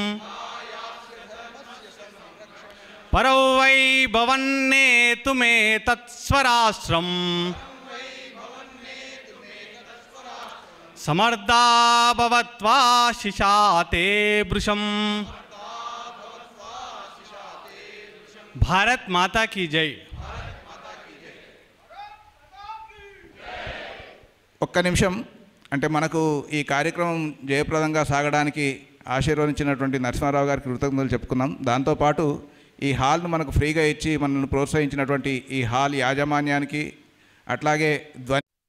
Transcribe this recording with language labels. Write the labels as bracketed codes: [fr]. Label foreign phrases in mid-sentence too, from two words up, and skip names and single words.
[sa] परो वै भवन्नेतु मे तत्स्वराष्ट्रम् समर्दा भवत्वा शिशाते वृषम्। [hi] भारत माता की जय। [te] ఒక్క నిమిషం, అంటే మనకు ఈ కార్యక్రమం జయప్రదంగా సాగడానికి ఆశీర్వదించినటువంటి నరసింహారావు గారికి కృతజ్ఞతలు చెప్పుకుందాం. దాంతోపాటు ఈ హాల్ను మనకు ఫ్రీగా ఇచ్చి మనల్ని ప్రోత్సహించినటువంటి ఈ హాల్ యాజమాన్యానికి, అట్లాగే ధ్వని